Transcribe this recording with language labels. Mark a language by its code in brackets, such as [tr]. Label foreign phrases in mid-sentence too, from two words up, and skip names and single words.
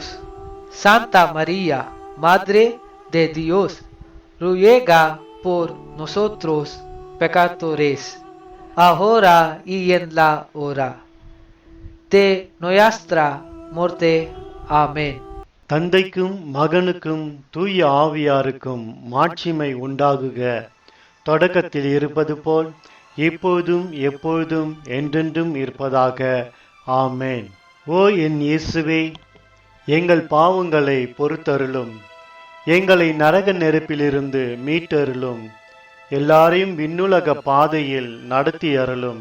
[es] Santa María, Madre de Dios, ruega por nosotros pecadores, ahora y en la hora de nuestra muerte. Amén. [ta] தந்தைக்கும் மகனுக்கும் தூய ஆவியாருக்கும் மாட்சிமை உண்டாகுக. தொடக்கத்தில் இருப்பது போல் இப்போதும் எப்பொழுதும் என்றென்றும் இருப்பதாக. ஆமேன். ஓ என் இயேசுவே, எங்கள் பாவங்களை பொறுத்தருளும், எங்களை நரக நெருப்பிலிருந்து மீட்டருளும், எல்லாரையும் விண்ணுலக பாதையில் நடத்தி அருளும்.